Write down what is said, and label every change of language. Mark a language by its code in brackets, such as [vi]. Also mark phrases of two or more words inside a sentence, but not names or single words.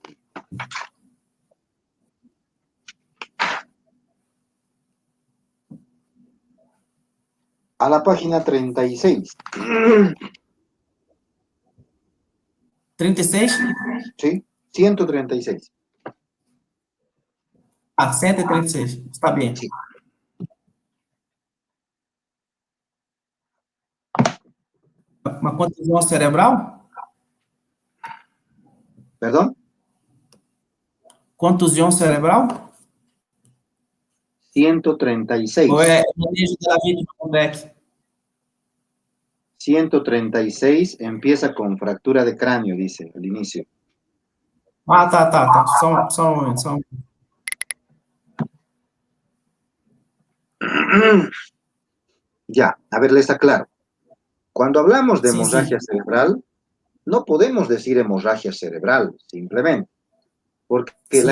[es] A la página 36. 36? Sí, 136. Ah, 136. Está bien. Sí. [pt] Uma contusão cerebral? [es] ¿Perdón? [pt] Contusão cerebral? 136. Ou é manejo da vítima com Beck? [es] 136 empieza con fractura de cráneo, dice al inicio. [pt] Ah, tá. Só um momento. [es] Ya, a ver, les aclaro. Cuando hablamos de Sí, hemorragia cerebral, no podemos decir hemorragia cerebral, simplemente, porque la